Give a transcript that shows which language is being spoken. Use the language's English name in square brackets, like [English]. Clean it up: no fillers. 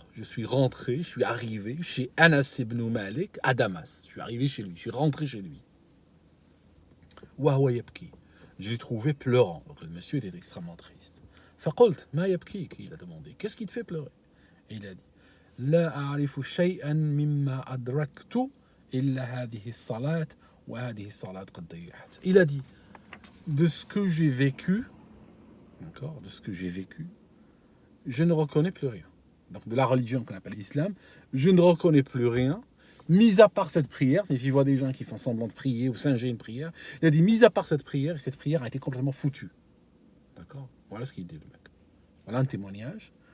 [French] Je suis rentré, je suis arrivé chez Anas ibn Malik à Damas. Je suis arrivé chez lui, je suis rentré chez lui. [Arabic] وهو يبكي. [French] Je l'ai trouvé pleurant. Donc le monsieur était extrêmement triste. [Arabic] فقلت ما يبكيك, [French] il a demandé. Qu'est-ce qui te fait pleurer? Et il a dit [Arabic] لا أعرف شيئا مما أدركت إلا هذه الصلاة وهذه الصلاة قد ضيعت. [French] Il a dit de ce que j'ai vécu, d'accord, de ce que j'ai vécu, je ne reconnais plus rien. Donc de la religion qu'on appelle l'islam, je ne reconnais plus rien, mis à part cette prière. Si je vois des gens qui font semblant de prier ou singer une prière, il a dit mis à part cette prière, et cette prière a été complètement foutue. D'accord? Voilà ce qu'il dit le mec. Voilà un témoignage.